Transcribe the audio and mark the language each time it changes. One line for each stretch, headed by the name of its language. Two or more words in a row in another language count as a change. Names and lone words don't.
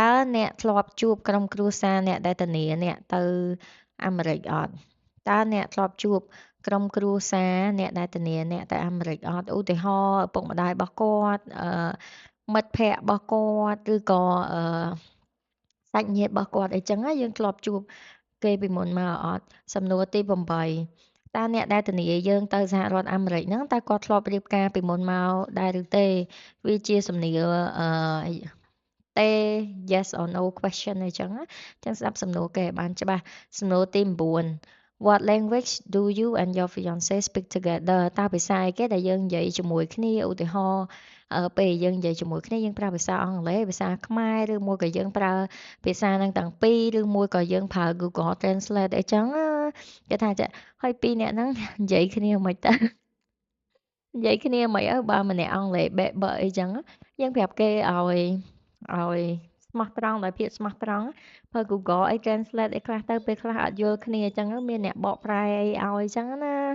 Khmer: អ្នកធ្លាប់ជួបក្រុមគ្រួសារអ្នកដែលធានាអ្នកទៅអាមេរិកអត់តើអ្នកធ្លាប់ជួបក្រុមគ្រួសារអ្នកដែលធានាអ្នកទៅអាមេរិកអត់ឧទាហរណ៍ឪពុកម្ដាយរបស់គាត់មិត្តភ័ក្តិរបស់គាត់ឬក៏សាច់ញាតិរបស់គាត់អីចឹងណាយើងធ្លាប់ជួប គេពីមុនមកអត់សំណួរទី8តើអ្នកដែលធានាយើងទៅសហរដ្ឋអាមេរិកហ្នឹងតើគាត់ធ្លាប់រៀបការពីមុនមកដែរឬទេវាជាសំណួរទេ
English: yes or no question
Khmer: អីចឹងណាចឹងស្ដាប់សំណួរគេឲ្យបានច្បាស់សំណួរទី9
English: What language do you and your fiance speak together
Khmer: តើភាសាអីគេដែលយើង និយាយជាមួយគ្នាឧទាហរណ៍ពេលយើងនិយាយជាមួយគ្នាយើងប្រើភាសាអង់គ្លេសភាសាខ្មែរឬមួយក៏យើងប្រើភាសានឹងទាំងពីរឬមួយក៏យើងប្រើ Google Translate អីចឹងគេថាចាហើយពីរអ្នកហ្នឹងនិយាយគ្នាមិនទៅនិយាយគ្នាមិនអើបើម្នាក់អង់គ្លេសបែកបអីចឹងយើងប្រាប់គេឲ្យស្មោះត្រង់ដោយភាពស្មោះត្រង់ប្រើ Google អី Translate អីខ្លះទៅពេលខ្លះអត់យល់គ្នាអញ្ចឹងមានអ្នកបកប្រែអីឲ្យអញ្ចឹងណា